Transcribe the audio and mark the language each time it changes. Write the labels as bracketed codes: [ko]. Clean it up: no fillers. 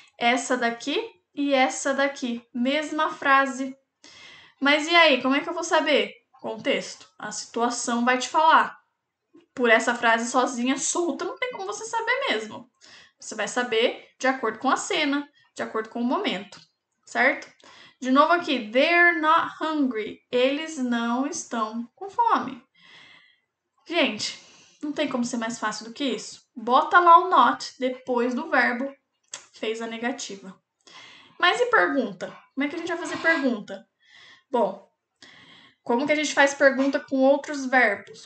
[pt] Essa daqui e essa daqui, mesma frase. Mas e aí, como é que eu vou saber? Contexto, a situação vai te falar. Por essa frase sozinha, solta, não tem como você saber mesmo. Você vai saber de acordo com a cena, de acordo com o momento, certo? [en] De novo aqui, they're not hungry. [pt] Eles não estão com fome. Gente, não tem como ser mais fácil do que isso. Bota lá o not depois do verbo, fez a negativa. Mas e pergunta? Como é que a gente vai fazer pergunta? Bom, como que a gente faz pergunta com outros verbos?